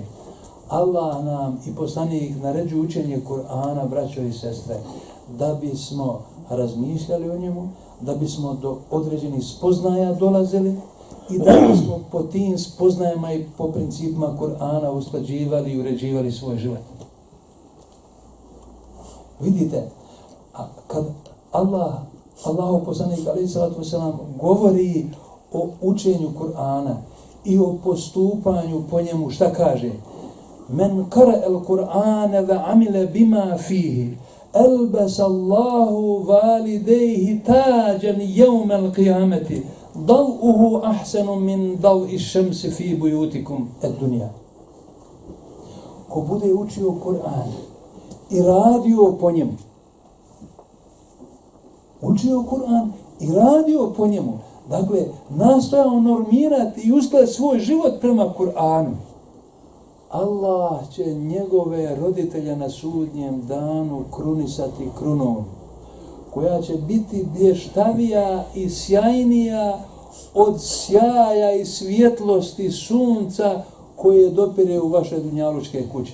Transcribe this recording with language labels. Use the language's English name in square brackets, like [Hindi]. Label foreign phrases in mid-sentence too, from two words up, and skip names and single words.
[Bosnian] Allah nam i poslanik naređuju učenje Kur'ana, braćo i sestre, da bismo razmišljali o njemu, da bismo do određenih spoznaja dolazili i da bismo po tim spoznajama i po principima Kur'ana usklađivali i uređivali svoj život. Vidite, kad Allahov poslanik [Arabic] عليه الصلاة والسلام [Bosnian] govori o učenju Kur'ana i o postupanju po njemu, šta kaže? [Arabic] من قرأ القرآن وعمل بما فيه ألبس الله والديه تاجا يوم القيامة ضوؤه أحسن من ضوء الشمس في بيوتكم الدنيا. [Bosnian] Ko bude učio Kur'an i radio po njemu, učio Kur'an i radio po njemu, dakle, nastojao normirati i uskladiti svoj život prema Kur'anu, Allah će njegove roditelje na sudnjem danu krunisati krunom koja će biti blještavija i sjajnija od sjaja i svjetlosti sunca koje dopire u vaše dunjalučke kuće.